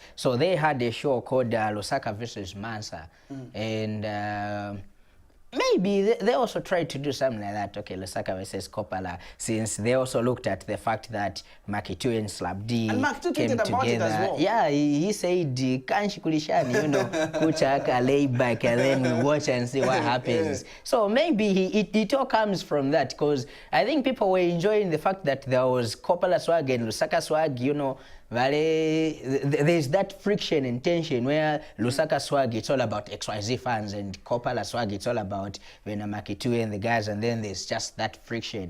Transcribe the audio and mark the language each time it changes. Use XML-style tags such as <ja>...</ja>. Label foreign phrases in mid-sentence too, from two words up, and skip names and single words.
<en>So they had a show called Lusaka versus Mansa. And maybe they also tried to do something like that. Okay, Lusaka versus Kopala, since they also looked at the fact that Makitu and Slap D came together. Yeah, he said,</en> <bem>"Kanshi kulishani, kuchaka,</bem> <en>lay back, and then we watch and see what happens." So maybe it all comes from that, because I think people were enjoying the fact that there was Kopala swag and Lusaka swag, there's that friction and tension where Lusaka swag, it's all about XYZ fans, and Kopala swag, it's all about Makitu and the guys, and then there's just that friction.</en>